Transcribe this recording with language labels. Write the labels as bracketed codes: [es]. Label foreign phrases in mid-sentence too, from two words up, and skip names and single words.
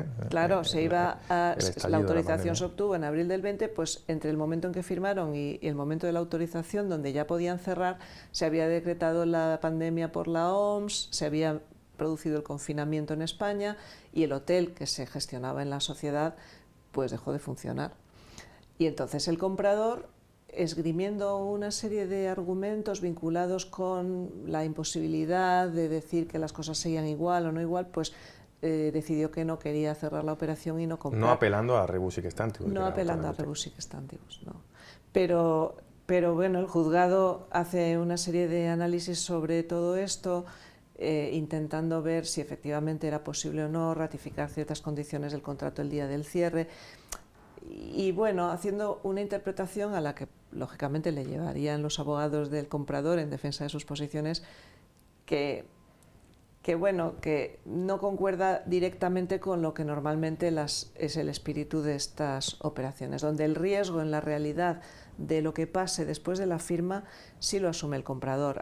[es] claro, la autorización se obtuvo en abril del 20, pues entre el momento en que firmaron y el momento de la autorización, donde ya podían cerrar, se había decretado la pandemia por la OMS, se había producido el confinamiento en España y el hotel que se gestionaba en la sociedad pues dejó de funcionar. Y entonces el comprador, esgrimiendo una serie de argumentos vinculados con la imposibilidad de decir que las cosas seguían igual o no igual, pues decidió que no quería cerrar la operación y no comprar. No apelando a [la] rebus sic stantibus. [es] No apelando a [la] rebus sic stantibus, [es] no. Pero bueno, el juzgado hace una serie de análisis sobre todo esto, intentando ver si efectivamente era posible o no ratificar ciertas condiciones del contrato el día del cierre y bueno, haciendo una interpretación a la que lógicamente le llevarían los abogados del comprador en defensa de sus posiciones que no concuerda directamente con lo que normalmente es el espíritu de estas operaciones, donde el riesgo en la realidad de lo que pase después de la firma sí lo asume el comprador.